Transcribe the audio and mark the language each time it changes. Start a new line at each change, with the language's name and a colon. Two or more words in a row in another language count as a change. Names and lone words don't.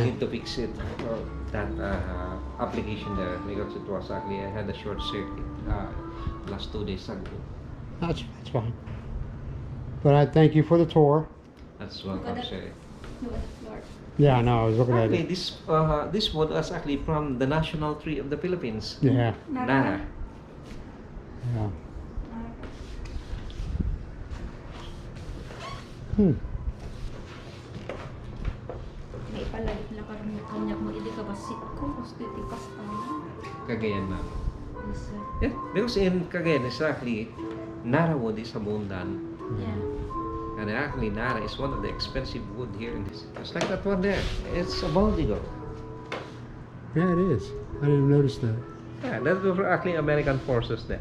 English: need to fix it, that application there, because it was actually, I had a short circuit last 2 days ago. That's fine. But I thank you for the tour. That's welcome, sir. Yeah, I know. I was looking at Actually, it. this wood was actually from the national tree of the Philippines, Yeah. Nara. Yeah. Hmm.
Iloko: May palagit na karami kanyak mo idi ka basit ko, gusto iti pastana. Cagayan na.
English: Yes, sir. Yeah, because in Cagayan, exactly, Nara wood is abundant. Yeah. And actually, Nara is one of the expensive wood here in this. Just like that one there. It's a Baldigo. Yeah, it is. I didn't notice that. Yeah, that was actually American forces there.